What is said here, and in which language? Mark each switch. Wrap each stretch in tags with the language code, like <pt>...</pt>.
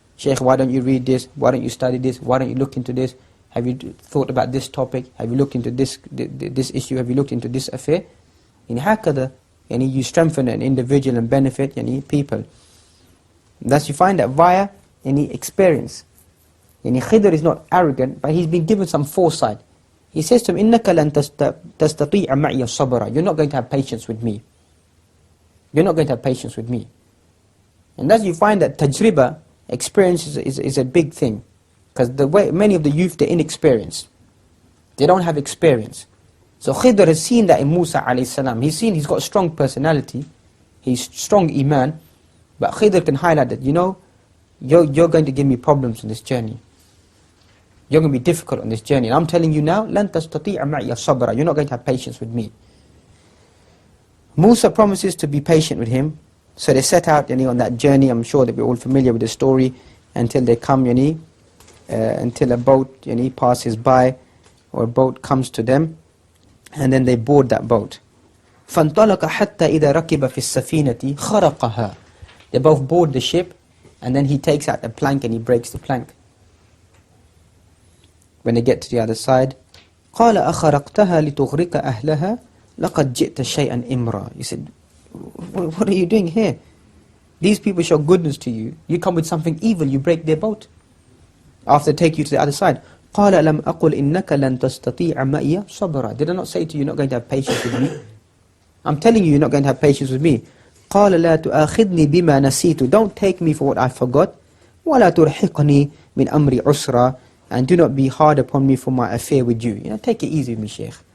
<en>Shaykh, why don't you read this? Why don't you study this? Why don't you look into this? Have you thought about this topic? Have you looked into this issue? Have you looked into this affair?</en> <ar>In hakada,</ar> <en>you strengthen an individual and benefit people. Thus you find that via experience. Khidr is not arrogant, but he's been given some foresight. He says to him,</en> <ar>إِنَّكَ لَن تَسْتَطِيعَ مَعِيَ الصَّبْرَ.</ar> <en>You're not going to have patience with me. You're not going to have patience with me. And thus you find that tajriba, experience, is a big thing. Because many of the youth, they're inexperienced. They don't have experience. So Khidr has seen that in Musa alayhi salam. He's got a strong personality. He's strong iman. But Khidr can highlight that, you're going to give me problems on this journey. You're going to be difficult on this journey. And I'm telling you now,</en> <ar>لَن تَسْتَطِيعَ مَعِيَ الصَّبْرَ.</ar> <en>You're not going to have patience with me. Musa promises to be patient with him. So they set out on that journey. I'm sure that we're all familiar with the story. Until they come, until a boat passes by, or a boat comes to them. And then they board that boat.</en> <ar>فانطلق حتى إذا ركب في السفينة خرقها.</ar> <en>They both board the ship, and then he takes out a plank and he breaks the plank. When they get to the other side,</en> <ar>قال أخرقتها لتغرق أهلها لقد جئت شيئا إمرا.</ar> <en>He said, what are you doing here? These people show goodness to you. You come with something evil, you break their boat. After they take you to the other side.</en> <ar>قال لم أقل إنك لن تستطيع معي صبرا.</ar> <en>Did I not say to you, you're not going to have patience with me? I'm telling you, you're not going to have patience with me.</en> <ar>قال لا تؤاخذني بما نسيت.</ar> <en>Don't take me for what I forgot.</en> <ar>ولا ترحقني من أمري عسرا.</ar> <en>And do not be hard upon me for my affair with you. Take it easy with me, Shaykh.</en>